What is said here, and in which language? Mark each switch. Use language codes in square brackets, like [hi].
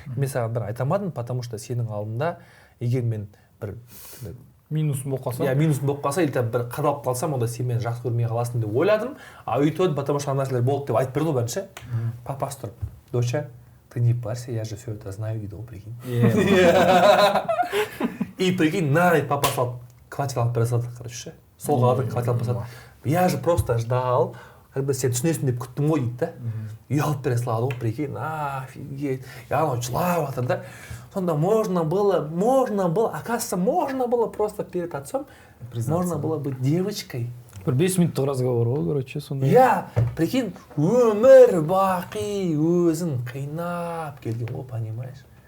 [kk] Мен саған бір айтамадым, [ru] потому что [kk] сенің алдында, егер мен бір минусым болып қалса. Иә, минусым болып қалса, или бір қадалып қалсам, онда сен мені жақсы көрмей қаласың деп ойладым, а өйтіп, [ru] потому что [kk] нәрселер болды деп айтып берді ғой бірінші. [ru] Папасы тұрып, доча, ты не парься, я же все это знаю, [kk] дейді ғой, [ru] прикинь. [kk] И прикинь, на, папа салып, квартира алып бере салды, короче. Сол қалады, квартира алып бере салды. [ru] Я же просто ждал, [kk] когда сен түсінесің деп күттім ғой дейді да. Ұялып бере салады ғой, прикинь, офигеть. И анау жылап жатыр да. [ru] Сонда можно было, оказывается, можно было просто перед отцом, можно было быть девочкой. [kk] Бір 5 минуттық разговор ғой, короче, сондай. Иә, прикинь, өмір бақи өзін қинап келген ғой, понимаешь?